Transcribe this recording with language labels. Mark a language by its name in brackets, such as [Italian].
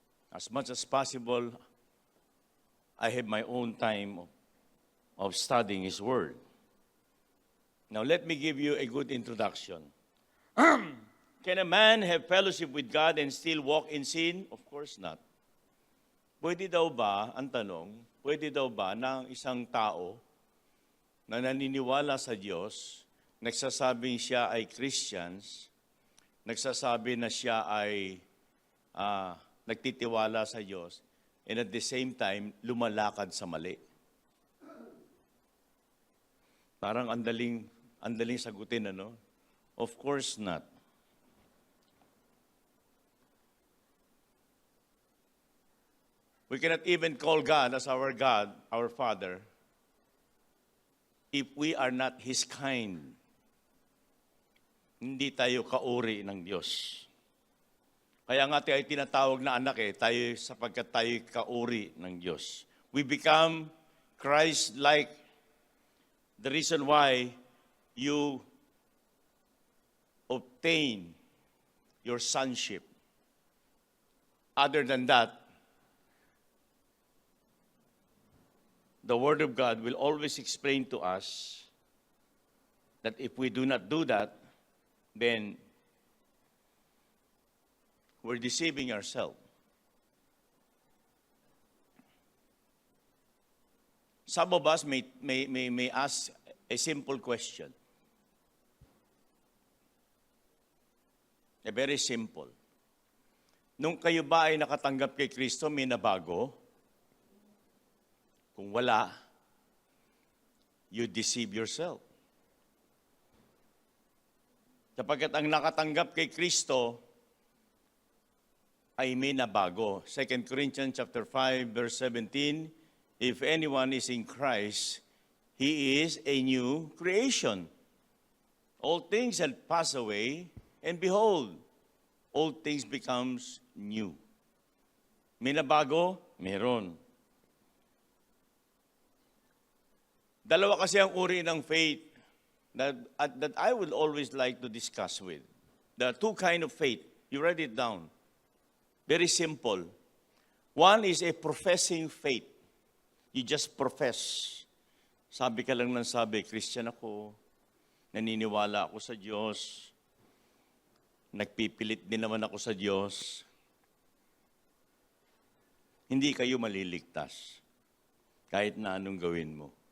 [English] As much as possible, I have my own time of studying His Word. Now, let me give you a good introduction. Can a man have fellowship with God and still walk in sin? Of course not. [Filipino] Pwede daw ba, ang tanong, pwede daw ba na ang isang tao na naniniwala sa Diyos, nagsasabing siya ay Christians, nagsasabi na siya ay nagtitiwala sa Diyos, [English] and at the same time, [Filipino] lumalakad sa mali? Parang andaling sagutin, ano? [English] Of course not. We cannot even call God as our God, our Father, if we are not His kind. [Filipino] Hindi tayo kauri ng Diyos. Kaya nga tayo tinatawag na anak tayo sapagkat tayo kauri ng Diyos. [English] We become Christ-like. The reason why you obtain your sonship. Other than that, the Word of God will always explain to us that if we do not do that, then we're deceiving ourselves. Some of us may ask a simple question. A very simple. [Filipino] Nung kayo ba ay nakatanggap kay Kristo, may nabago? Kung wala, [English] you deceive yourself. [Filipino] Sapagkat ang nakatanggap kay Kristo ay may nabago. [English] 2 Corinthians chapter 5, verse 17, if anyone is in Christ, he is a new creation. All things have passed away, and behold, all things becomes new. [Filipino] May nabago? Meron. Dalawa kasi ang uri ng [English] faith that I would always like to discuss with. There are two kinds of faith. You write it down. Very simple. One is a professing faith. You just profess. [Filipino] Sabi ka lang ng sabi, Christian ako, naniniwala ako sa Diyos, nagpipilit din naman ako sa Diyos. Hindi kayo maliligtas kahit na anong gawin mo.